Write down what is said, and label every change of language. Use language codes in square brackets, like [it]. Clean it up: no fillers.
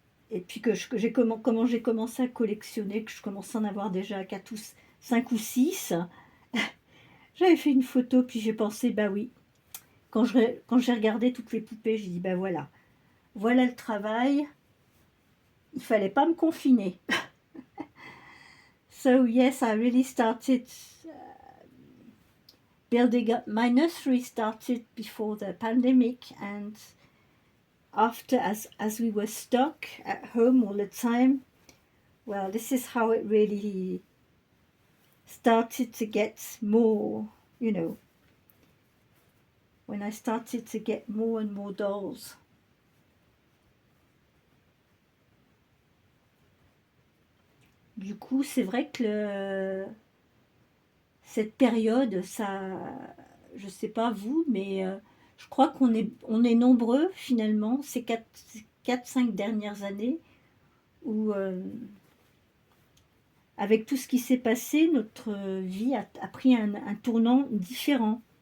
[fr] Et puis que j'ai comment j'ai commencé à collectionner, que je commençais à en avoir déjà 4 ou 5 ou 6. J'avais fait une photo, puis j'ai pensé, bah oui. Quand j'ai regardé toutes les poupées, j'ai dit, bah voilà. Voilà le travail. Il fallait pas me confiner. [en] So yes, I really started building up. My nursery started before the pandemic, and after, as we were stuck at home all the time, well, this is how it really started to get more, you know, when I started to get more and more dolls. [fr] Du coup, c'est vrai que cette période, ça, je sais pas vous, mais je crois qu'on est nombreux finalement ces 4-5 dernières années où, avec tout ce qui s'est passé, notre vie a pris un tournant différent.